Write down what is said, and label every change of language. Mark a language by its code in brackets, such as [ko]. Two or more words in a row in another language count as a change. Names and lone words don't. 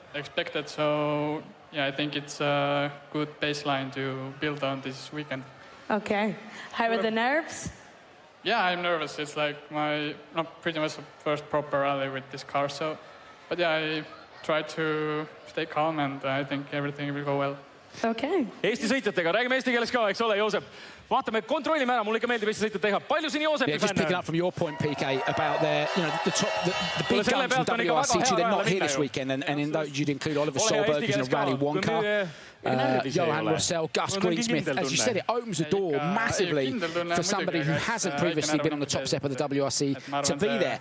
[en] So, yeah, I think it's a good baseline to build on this weekend. Okay. How are the nerves? Yeah, I'm nervous. It's like pretty much the first proper rally with this car. So, but yeah, I try to stay calm and I think everything will go well. Okay. [et] Eesti sõitjatega, räägime eesti keeles ka, eks ole, Joosep. Vaatame, kontrollime ära, mulle ikka meeldib Eesti sõitjat teha. Palju siin Joosepi fänne? [en] Just picking up from your point, PK, about the big guns from WRC2. They're not here this weekend, and in those you'd include Oliver Solberg, who's in a Rally 1 car. Johan Rossell, Gus Greensmith. As you said, it opens the door massively for somebody who hasn't previously been on the top step of the WRC to be there.